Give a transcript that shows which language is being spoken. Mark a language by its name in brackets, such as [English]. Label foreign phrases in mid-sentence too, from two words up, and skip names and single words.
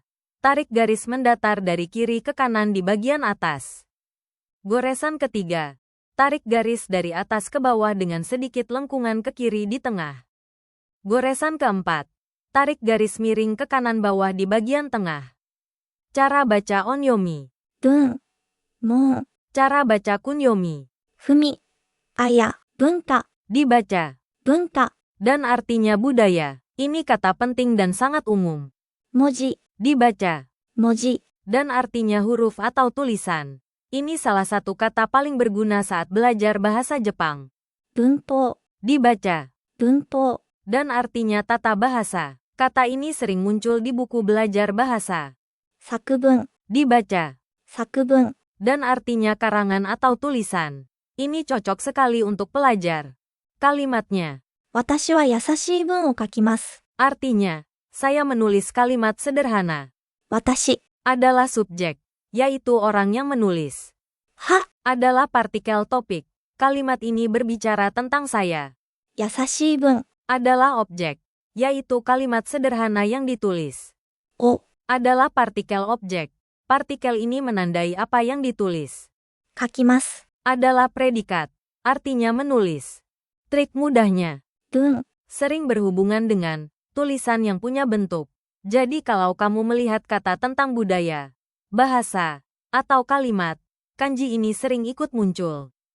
[Indonesian] Tarik garis mendatar dari kiri ke kanan di bagian atas. Goresan ketiga. Tarik garis dari atas ke bawah dengan sedikit lengkungan ke kiri di tengah. Goresan keempat. Tarik garis miring ke kanan bawah di bagian tengah. Cara baca onyomi. [Japanese] 文、もう、 [Indonesian] Cara baca kunyomi. [Japanese] ふみ、あや、文化、 [Indonesian] Dibaca. [Japanese] 文化、 [Indonesian] Dan artinya budaya. Ini kata penting dan sangat umum. [Japanese] 文字、 [Indonesian] Dibaca. [Japanese] 文字、 [Indonesian] Dan artinya huruf atau tulisan. Ini salah satu kata paling berguna saat belajar bahasa Jepang. [Japanese] 文法、 [Indonesian] Dibaca. [Japanese] 文法、 [Indonesian] Dan artinya tata bahasa. Kata ini sering muncul di buku belajar bahasa. [Japanese] 作文、 [Indonesian] Dibaca. [Japanese] 作文、 [Indonesian] dan artinya karangan atau tulisan. Ini cocok sekali untuk pelajar. Kalimatnya, [Japanese] 私は優しい文を書きます。 [Indonesian] artinya, saya menulis kalimat sederhana. [Japanese] 私 [Indonesian] Adalah subjek, yaitu orang yang menulis. [Japanese] は [Indonesian] Adalah partikel topik. Kalimat ini berbicara tentang saya. [Japanese] 優しい文 [Indonesian] Adalah objek, yaitu kalimat sederhana yang ditulis. [Japanese] を [Indonesian] Adalah partikel objek. Partikel ini menandai apa yang ditulis. [Japanese] 書きます。 [Indonesian] Adalah predikat, artinya menulis. Trik mudahnya, [Japanese] 文 [Indonesian] sering berhubungan dengan tulisan yang punya bentuk. Jadi kalau kamu melihat kata tentang budaya, bahasa, atau kalimat, kanji ini sering ikut muncul.